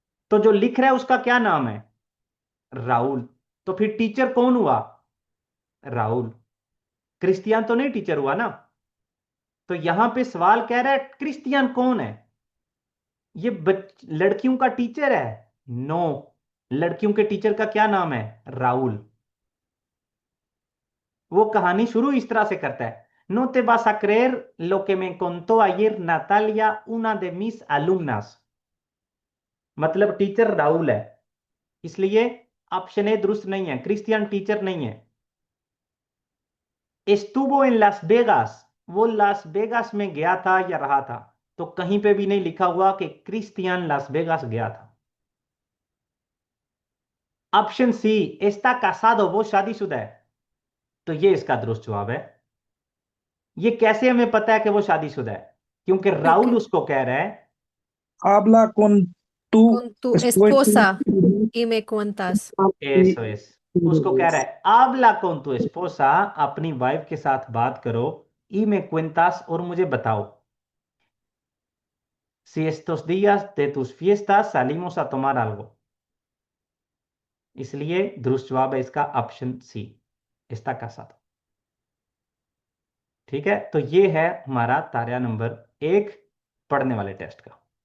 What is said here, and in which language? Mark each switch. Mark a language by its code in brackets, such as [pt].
[hi] तो जो लिख रहा है उसका क्या नाम है? राहुल। तो फिर टीचर कौन हुआ? राहुल। क्रिस्टियन तो नहीं टीचर हुआ ना? तो यहां पे सवाल कह रहा है क्रिस्टियन कौन है? ये लड़कियों का टीचर है? नो। लड़कियों के टीचर का क्या नाम है? राहुल। वो कहानी शुरू इस तरह से करता है: [es] No te vas a creer lo que me contó ayer Natalia, una de mis alumnas। [hi] मतलब टीचर राहुल है, इसलिए ऑप्शन ए दुरुस्त नहीं है, क्रिस्टियन टीचर नहीं है। एस्तुबो इन लास वेगास, वो लास वेगास में गया था या रहा था? तो कहीं पे भी नहीं लिखा हुआ कि क्रिस्टियन लास वेगास गया था। ऑप्शन सी, एस्ता कासादो, वो शादीशुदा है। तो ये इसका दुरुस्त जवाब है। ये कैसे हमें पता है कि वो शादीशुदा है? क्योंकि क्योंकि राहुल उसको कह रहा है। [es] habla con tu con tu esposa esposa y me cuentas। [hi] S S, उसको कह रहा है [es] habla con tu esposa, [hi] अपनी वाइफ के साथ बात करो, [es] y me cuentas, [hi] और मुझे बताओ, [es] si estos días de tus fiestas salimos a tomar algo। [hi] इसलिए दुरुस्त जवाब है इसका ऑप्शन सी, इसका का साथ। ठीक है, तो ये है हमारा तारिया नंबर 1 पढ़ने वाले टेस्ट का।